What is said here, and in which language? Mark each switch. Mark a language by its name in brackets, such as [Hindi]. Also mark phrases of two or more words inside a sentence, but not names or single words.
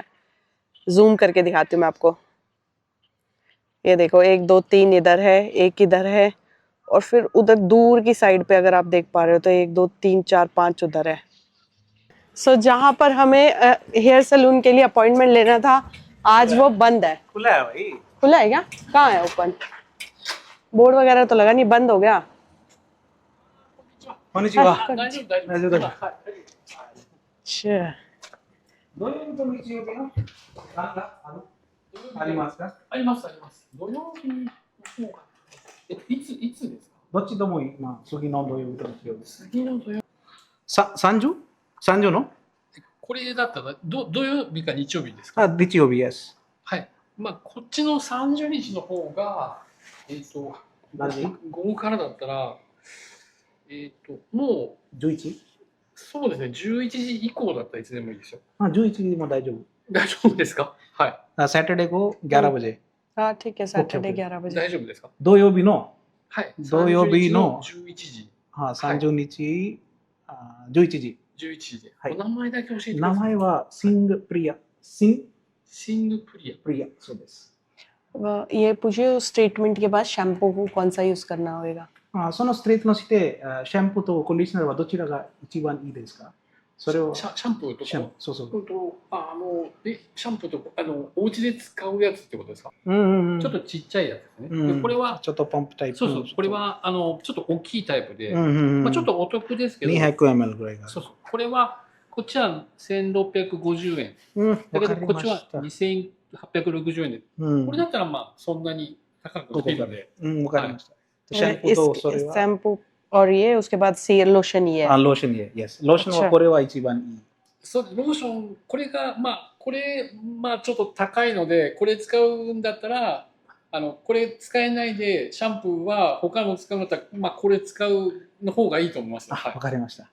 [Hindi] जूम करके दिखाती हूँ मैं आपको। ये देखो 1 2 3 इधर है, एक इधर है, और फिर उधर दूर की साइड पे अगर आप देख पा रहे हो तो 1 2 3 4 5 उधर है। सो जहाँ पर हमें [English] hair salon [Hindi] के लिए अपॉइंटमेंट लेना था आज वो बंद है। खुला है भाई। खुला है क्या? कहाँ है ओपन? बोर्ड वगैरह तो लगा नहीं, बंद हो गया। [Japanese] こんにちは。はい大丈夫大丈夫。大丈夫大丈夫。 [Hindi] अच्छा [Japanese] 土曜日と日曜日のなんかありますか？ありますあります。土曜日の方が。いつですか？どっちでもいい。まあ次の土曜日と日曜日。次の土曜日。 30の？これだったら土曜日か日曜日ですか？あ、日曜日です。はい。まあこっちの30日の方が何時？午後からだったらもう 11？そうですね11時以降だったらいつでもいいですよ。 हाँ 11時も大丈夫。大丈夫ですか？はい。 [Hindi] सैटरडे को 11 बजे। हाँ ठीक है, सैटरडे 11 बजे। [Japanese] 大丈夫ですか？土曜日のはい。土曜日の 11時。 हाँ 30日、11時。 11時で。はいお名前だけ教えてく名ださい。前はシングプリア。シンシングプリア。プリア、そうです。 [Hindi] ये पूछिए उस ट्रीटमेंट के बाद शैम्पू को कौन सा यूज करना होगा? [Japanese] そのストレートのして、シャンプーとコンディショナーはどちらが一番いいですか？それをシャンプーとか。シャンそうそう。シャンプーとお家で使うやつってことですか？うんうん。ちょっとちっちゃいやつですね。うんでこれは、ちょっとポンプタイプの。そうそう、これはちょっと大きいタイプで、うんうんうん。まあ、ちょっとお得ですけど、 200ml ぐらいが。そうそう、これは、こっちは1650円。うん、だけど、わかりこっちはました。 2860円で、うん。これだったらまあ、そんなに高くないので、うん、わかりました。シャンプーとそれは。 [Hindi] शैम्पू और ये उसके बाद से लोशन ये [Japanese] あ、 [Hindi] है [Japanese] ローションで、yes。ローションはこれは一番いい。ローション、これが、まあ、ちょっと高いので、これ使うんだったら、これ使えないで、シャンプーは他の使うんだったら、まあ、これ使うの方がいいと思います。あ、はいわ。かりました。